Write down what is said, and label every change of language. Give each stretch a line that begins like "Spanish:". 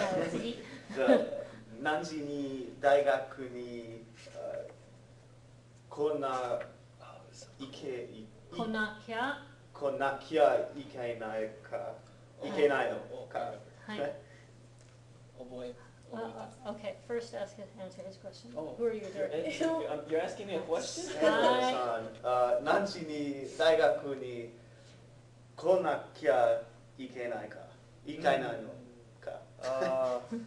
Japanese: 次。じゃあ何時に大学に来なきゃいけないのか。はい。
English: Oh boy. Okay, first answer his question. Oh, Who are you directing? you're asking me a question?
Japanese: さん、何時に大学に来なきゃいけないのか。